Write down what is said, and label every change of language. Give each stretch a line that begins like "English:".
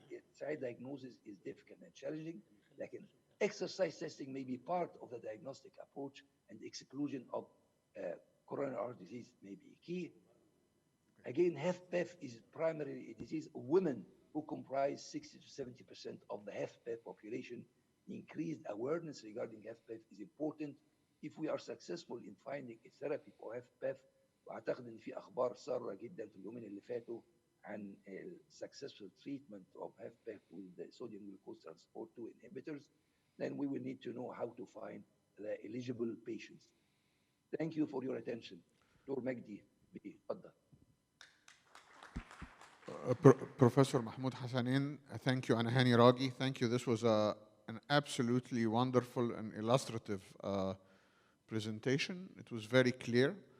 English: Its diagnosis is difficult and challenging, like exercise testing may be part of the diagnostic approach, and the exclusion of coronary artery disease may be key. Again, HFpEF is primarily a disease of women who comprise 60 to 70% of the HFpEF population. Increased awareness regarding HFpEF is important if we are successful in finding a therapy for HFpEF.
Arabic: واعتقد ان في اخبار ساره جدا في اليومين اللي فاتوا عن
English: successful treatment of HFpEF with the sodium glucose transport 2 inhibitors. Then we will need to know how to find the eligible patients. Thank you for your attention.
Arabic: دكتور مجدي اتفضل.
English: Professor Mahmoud Hassanin, thank you, and Hani Ragi, thank you. This was an absolutely wonderful and illustrative presentation. It was very clear.